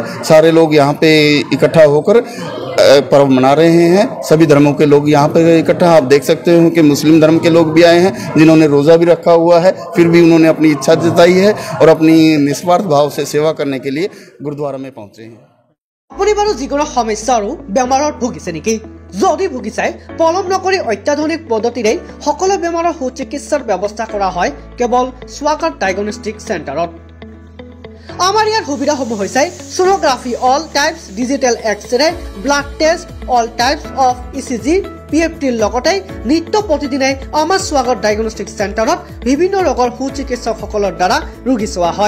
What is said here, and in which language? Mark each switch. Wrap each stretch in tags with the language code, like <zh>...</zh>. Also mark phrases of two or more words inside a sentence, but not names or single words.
<hi>सारे लोग यहाँ पे इकट्ठा होकर पर्व मना रहे हैं। सभी धर्मों के लोग यहाँ पे इकट्ठा, आप देख सकते हो कि मुस्लिम धर्म के लोग भी आए हैं जिन्होंने रोज़ा भी रखा हुआ है, फिर भी उन्होंने अपनी इच्छा जताई है और अपनी निस्वार्थ भाव से सेवा करने के लिए गुरुद्वारा में पहुँचे हैं।</hi> <as>আপুনি বাৰু যিকোনো সমস্যা আৰু বেমাৰত ভুগিছে নেকি? যদি ভুগিছে পলম নকৰি অত্যাধুনিক পদ্ধতিৰে সকলো বেমাৰৰ সুচিকিৎসাৰ ব্যৱস্থা কৰা হয় কেৱল স্বাগত ডায়াগনষ্টিক চেণ্টাৰত। আমাৰ ইয়াৰ সুবিধাসমূহ হৈছে সোনোগ্ৰাফি</as> <en>all types, digital X-ray, blood test, all types of ECG,</en> <as>PFTৰ লগতে নিত্য প্ৰতিদিনে আমাৰ স্বাগত ডায়াগনষ্টিক চেণ্টাৰত বিভিন্ন ৰোগৰ সুচিকিৎসকসকলৰ দ্বাৰা ৰোগী চোৱা হয়।</as>